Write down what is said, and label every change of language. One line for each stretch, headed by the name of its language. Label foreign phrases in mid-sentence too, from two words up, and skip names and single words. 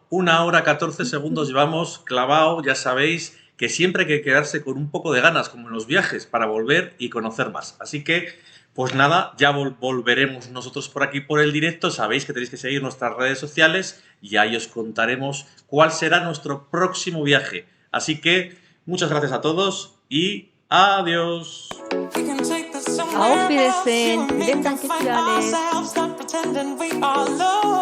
Spanish: 1 hora 14 segundos llevamos clavado. Ya sabéis que siempre hay que quedarse con un poco de ganas, como en los viajes, para volver y conocer más. Así que, pues nada, ya volveremos nosotros por aquí por el directo. Sabéis que tenéis que seguir nuestras redes sociales y ahí os contaremos cuál será nuestro próximo viaje. Así que, muchas gracias a todos y adiós.
German: Auf Wiedersehen. Vielen Dank für alles.
English: Stop pretending we are love.